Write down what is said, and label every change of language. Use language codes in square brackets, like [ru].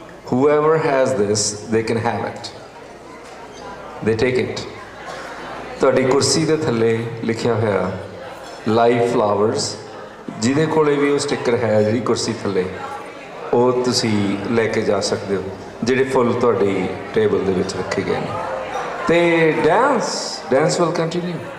[en] whoever has this, they can have it. They take it. [pa] ਤੁਹਾਡੀ ਕੁਰਸੀ ਦੇ ਥੱਲੇ ਲਿਖਿਆ ਹੋਇਆ ਲਾਈਵ ਫਲਾਵਰਸ, ਜਿਹਦੇ ਕੋਲੇ ਵੀ ਉਹ ਸਟਿੱਕਰ ਹੈ ਜਿਹੜੀ ਕੁਰਸੀ ਥੱਲੇ, ਉਹ ਤੁਸੀਂ ਲੈ ਕੇ ਜਾ ਸਕਦੇ ਹੋ, ਜਿਹੜੇ ਫੁੱਲ ਤੁਹਾਡੀ ਟੇਬਲ ਦੇ ਵਿੱਚ ਰੱਖੇ ਗਏ ਨੇ। [en] ਤੇ dance will continue.